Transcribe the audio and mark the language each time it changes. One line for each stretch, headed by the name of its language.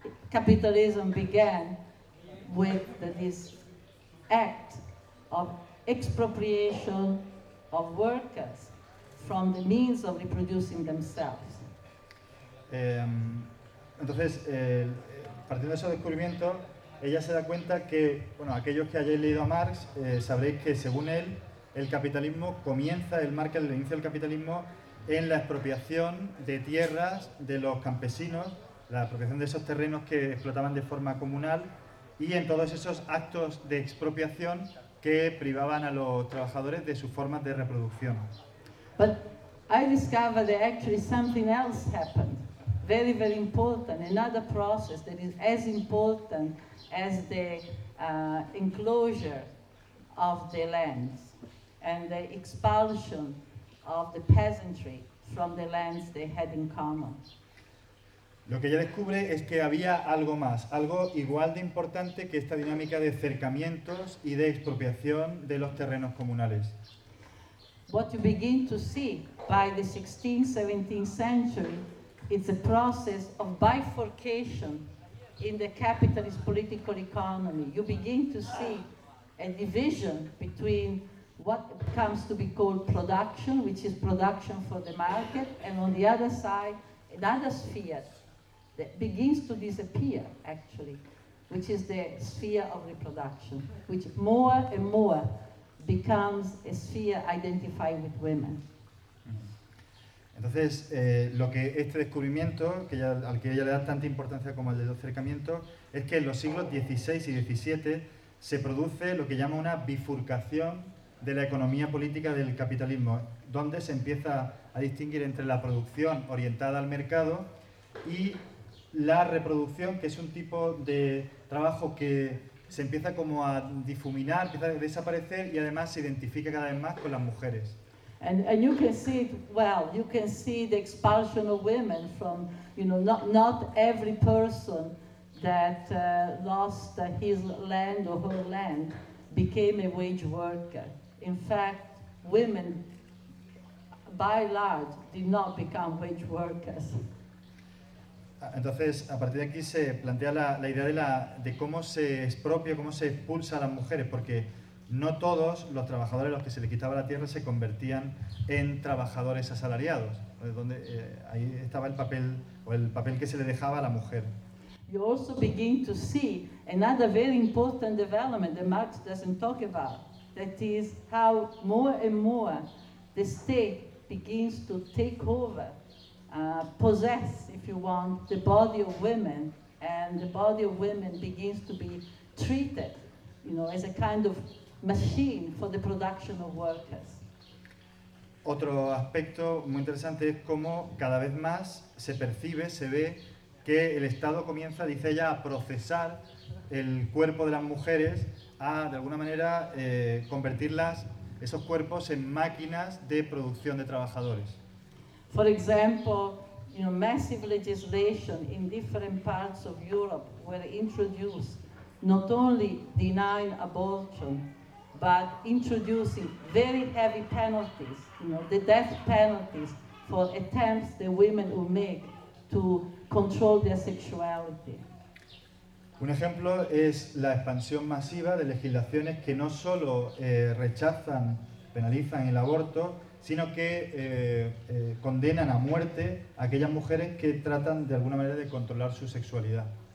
English: Capitalism began with this act of expropriation of workers from the means of reproducing themselves.
Spanish: Entonces, partiendo de ese descubrimiento, ella se da cuenta que, bueno, aquellos que hayáis leído a Marx sabréis que, según él, el capitalismo comienza, él marca el inicio del capitalismo en la expropiación de tierras de los campesinos, la expropiación de esos terrenos que explotaban de forma comunal, y en todos esos actos de expropiación que privaban a los trabajadores de sus formas de reproducción.
English: But I discovered that actually something else happened, very, very important, another process that is as important as the enclosure of the lands and the expulsion of the peasantry from the lands they had in common.
Spanish: Lo que ella descubre es que había algo más, algo igual de importante que esta dinámica de cercamientos y de expropiación de los terrenos comunales.
English: What you begin to see by the 16th, 17th century is a process of bifurcation in the capitalist political economy. You begin to see a division between what comes to be called production, which is production for the market, and on the other side, another sphere that begins to disappear, actually, which is the sphere of reproduction, which more and more becomes a sphere identified with women.
Spanish: Entonces, lo que este descubrimiento, que ella, al que ella le da tanta importancia como al de los acercamientos, es que en los siglos XVI y XVII se produce lo que llama una bifurcación de la economía política del capitalismo, donde se empieza a distinguir entre la producción orientada al mercado y la reproducción, que es un tipo de trabajo que se empieza como a difuminar, empieza a desaparecer y además se identifica cada vez más con las mujeres.
English: And you can see it well. You can see the expulsion of women from, you know, not every person that lost his land or her land became a wage worker. In fact, women, by and large, did not become wage workers.
Spanish: Entonces, a partir de aquí se plantea la idea de cómo se expropia, cómo se expulsa a las mujeres, porque no todos los trabajadores a los que se les quitaba la tierra se convertían en trabajadores asalariados, donde ahí estaba el papel o el papel que se le dejaba a la mujer.
English: You also begin to see another very important development that Marx doesn't talk about, that is how more and more the state begins to take over, possess, if you want, the body of women, and the body of women begins to be treated, you know, as a kind of machine for the production of workers.
Spanish: Otro aspecto muy interesante es cómo cada vez más se percibe, se ve que el Estado comienza, dice ella, a procesar el cuerpo de las mujeres, a de alguna manera convertirlas, esos cuerpos, en máquinas de producción de trabajadores.
English: For example, you know, massive legislation in different parts of Europe were introduced, not only denying abortion, but introducing very heavy penalties, you know, the death penalties for attempts that women will make to control their sexuality.
Spanish: Un ejemplo es la expansión masiva de legislaciones que no solo rechazan, penalizan el aborto, sino que condenan a muerte a aquellas mujeres que tratan de alguna manera de controlar su sexualidad.